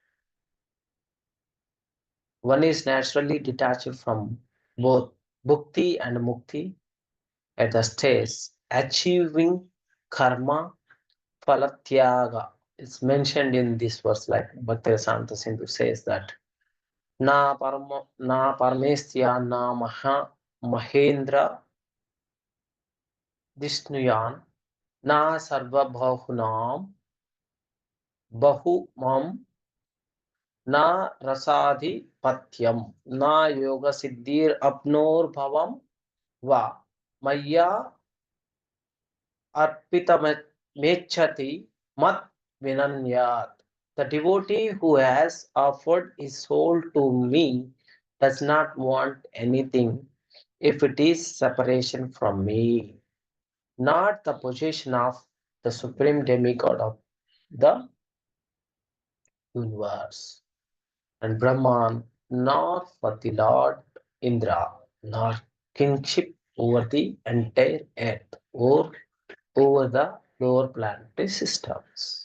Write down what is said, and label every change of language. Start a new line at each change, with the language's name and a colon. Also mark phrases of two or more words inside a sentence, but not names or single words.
English: One is naturally detached from both bhukti and mukti at the stage achieving
Sanskrit: karma palatyaga.
English: It's mentioned in this verse, like Bhakti Sindhu says that
Sanskrit: na paramestya na mahendra dishnuyan na sarva bhahunam bahumam na rasadi patyam na yoga siddhir apnor bhavam va maya arpita mechati mat vinanyat.
English: The devotee who has offered his soul to me does not want anything if it is separation from me, not the possession of the supreme demigod of the universe, and Brahman, nor for the Lord Indra, nor kingship over the entire earth or over the lower planetary systems.